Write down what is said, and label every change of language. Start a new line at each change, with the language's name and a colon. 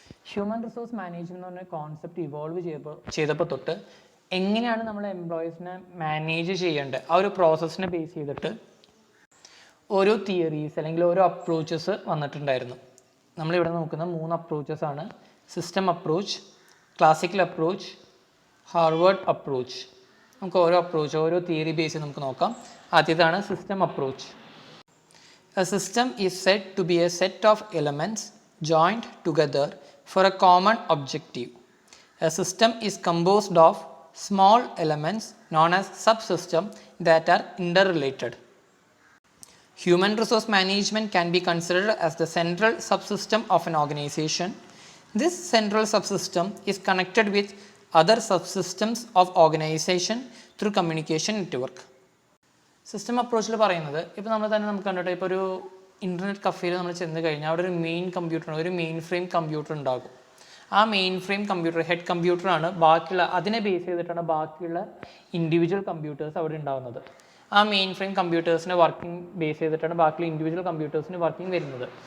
Malayalam: Human resource management എന്ന് പറഞ്ഞ concept evolve ചെയ്തപ്പോൾ തൊട്ട് എങ്ങനെയാണ് നമ്മൾ എംപ്ലോയീസിനെ മാനേജ് ചെയ്യേണ്ടത് ആ ഒരു പ്രോസസ്സിനെ ബേസ് ചെയ്തിട്ട് ഓരോ തിയറീസ് അല്ലെങ്കിൽ ഓരോ അപ്രോച്ചസ് വന്നിട്ടുണ്ടായിരുന്നു. നമ്മളിവിടെ നോക്കുന്ന 3 അപ്രോച്ചസ് ആണ്: system approach, classical approach, Harvard approach. നമുക്ക് ഓരോ തിയറി ബേസ് ചെയ്ത് നമുക്ക് നോക്കാം. ആദ്യതാണ് system approach.
English: A system is said to be a set of elements joined together for a common objective. A system is composed of small elements known as subsystems that are interrelated. Human resource management can be considered as the central subsystem of an organization. This central subsystem is connected with other subsystems of organization through communication network.
Malayalam: System അപ്രോച്ചിൽ പറയുന്നത് ഇപ്പോൾ നമുക്ക് കണ്ടിട്ട് ഇപ്പോൾ ഒരു internet കഫേയിൽ നമ്മൾ ചെന്ന് കഴിഞ്ഞാൽ അവിടെ ഒരു മെയിൻ കമ്പ്യൂട്ടർ, ഒരു മെയിൻ ഫ്രെയിം കമ്പ്യൂട്ടർ ഉണ്ടാകും. ആ മെയിൻ ഫ്രെയിം കമ്പ്യൂട്ടർ, ഹെഡ് കമ്പ്യൂട്ടറാണ് അതിനെ ബേസ് ചെയ്തിട്ടാണ് ബാക്കിയുള്ള ഇൻഡിവിജ്വൽ കമ്പ്യൂട്ടേഴ്സ് അവിടെ ഉണ്ടാകുന്നത്. ആ മെയിൻ ഫ്രെയിം കമ്പ്യൂട്ടേഴ്സിൻ്റെ വർക്കിംഗ് ബേസ് ചെയ്തിട്ടാണ് ബാക്കിയുള്ള ഇൻഡിവിജ്വൽ കമ്പ്യൂട്ടേഴ്സിന് വർക്കിംഗ് വരുന്നത്.